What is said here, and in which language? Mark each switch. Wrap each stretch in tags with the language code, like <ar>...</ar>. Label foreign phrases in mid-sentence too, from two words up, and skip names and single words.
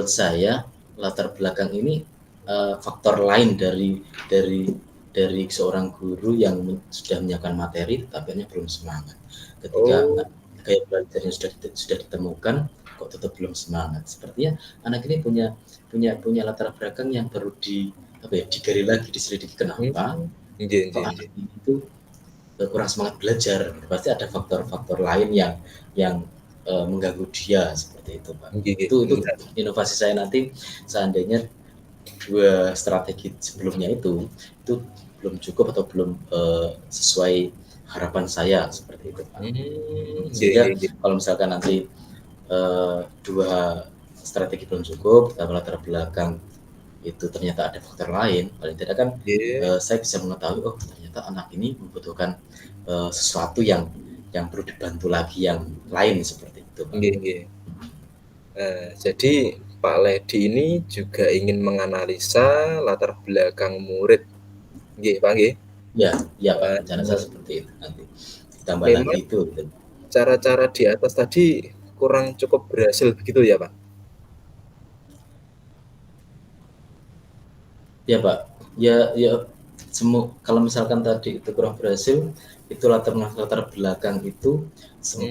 <id>menurut saya latar belakang ini faktor lain dari seorang guru yang sudah menyiapkan materi tetapi hanya belum semangat. Ketika Oh. gaya belajarnya sudah ditemukan kok tetap belum semangat. Sepertinya anak ini punya latar belakang yang perlu digali lagi, diselidiki kenapa Nggih, kok nggih, anak nggih. ini itu kurang semangat belajar. Pasti ada faktor-faktor lain yang mengganggu dia seperti itu Pak.</id> <jv>Nggih, nggih,</jv> <id>Itu bener. inovasi saya nanti seandainya dua strategi sebelumnya itu belum cukup atau belum sesuai harapan saya seperti itu Pak. Nggih, Sehingga</id> <jv>nggih, nggih.</jv> <id>kalau misalkan nanti dua strategi belum cukup, tapi latar belakang itu ternyata ada faktor lain, paling tidak kan Nggih. saya bisa mengetahui oh ternyata anak ini membutuhkan sesuatu yang perlu dibantu lagi yang lain seperti itu Pak.</id> <jv>Nggih, nggih.</jv> <id>Jadi Pak Ledi ini juga ingin menganalisa latar belakang murid,</id> <jv>nggih, Pak, nggih?</jv> <id>Ya, ya Pak, rencana saya Eee, seperti itu nanti. Ditambah lagi Memang itu gitu. cara-cara di atas tadi kurang cukup berhasil begitu ya, Pak? Ya Pak, ya kalau misalkan tadi itu kurang berhasil, itu latar latar belakang itu semoga</id>